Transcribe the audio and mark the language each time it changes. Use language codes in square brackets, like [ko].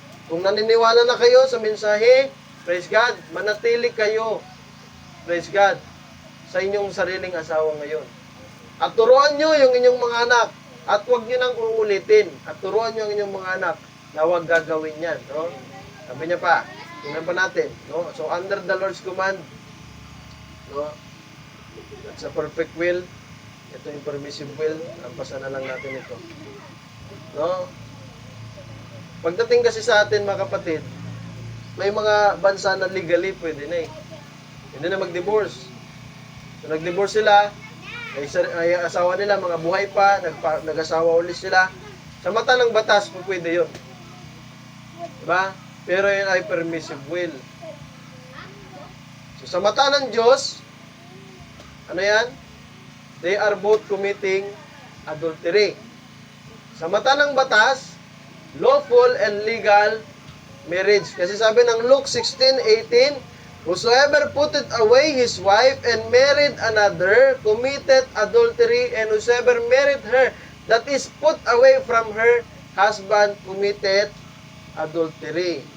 [tl] Kung naniniwala na kayo sa mensahe, praise God, manatili kayo, praise God, sa inyong sariling asawa ngayon. At turuan niyo yung inyong mga anak. At huwag niyo nang uulitin. At turuan niyo ang inyong mga anak na huwag gagawin yan. No? Sabi niya pa, tingnan pa natin. No? [en] So, under the Lord's command, no? That's a perfect will. [tl] Ito yung permissive will. Lampasan na lang natin ito. No? Pagdating kasi sa atin, mga kapatid, may mga bansa na legally pwede na eh. Hindi na mag-divorce. So, nag-divorce sila, ay asawa nila, mga buhay pa, nag-asawa ulit sila. Sa mata ng batas, pwede yun. Diba? Pero yun ay permissive will. So, sa mata ng Diyos, ano yan? [en] They are both committing adultery. [tl] Sa mata ng batas, [en] lawful and legal marriage. Kasi sabi ng Luke 16:18, whosoever putteth away his wife and married another, committed adultery, and whosoever married her, that is put away from her husband, committed adultery.